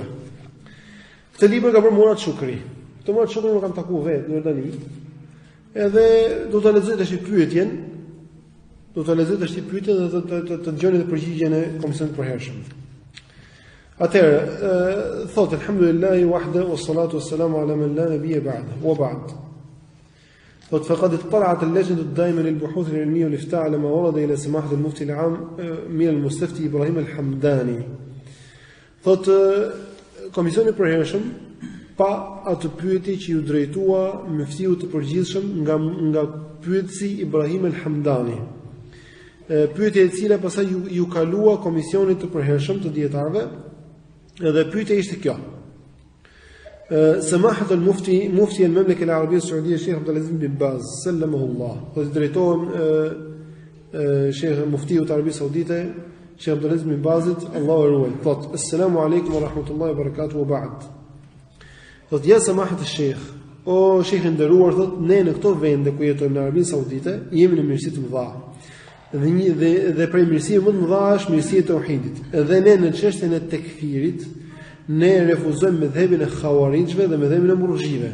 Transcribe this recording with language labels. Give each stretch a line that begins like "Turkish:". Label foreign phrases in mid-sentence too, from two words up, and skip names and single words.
Albanian: Këtë libër ka bërë Murat Shukri. Këtë Murat Shukri më kanë takuar vetë në Jordani. Edhe do ta lexoj tash pyetjen. Do të lexoj tash pyetjen dhe të dëgjoni të përgjigjen e komisionit përhershëm. Atëherë, thotë
Arabic: الحمد لله وحده والصلاة والسلام على من لا نبي بعده وبعد. Thotë فقد اطلعت اللجنة الدائمة للبحوث العلمية والإفتاء على ما ورد إلى سماحة المفتي العام من المستفتي إبراهيم الحمداني.
Albanian: Thotë komisioni përhershëm pa atë pyetje që ju drejtua muftiu të përgjithshëm nga pyetësi Ibrahim al-Hamdani. Pyetja e cila pastaj ju kalua komisionit të përhershëm të dietarëve, edhe pyetja ishte kjo.
Arabic: سماحة المفتي المملكة العربية السعودية الشيخ عبد الرحيم بالا سلمه الله.
Albanian: Po drejtohem Sheikh muftiu të Arabisë Saudite, Sheikh AbduRrahim Balla, Allahu e ruaj. Thot:
Arabic: "السلام عليكم ورحمة الله وبركاته وبعد."
Albanian: Thot:
Arabic: "يا سماحة الشيخ,
Albanian: o Sheikh i nderuar, thot, ne në këto vende ku jetojmë në Arabinë Saudite, jemi në mirësi të mëdha. Dhe prej mirësive më të mëdha është mirësia e tauhidit. Dhe ne në çështjen e tekfirit ne refuzojmë mëdhëbin e xhawarijve dhe mëdhëbin e Murxhive.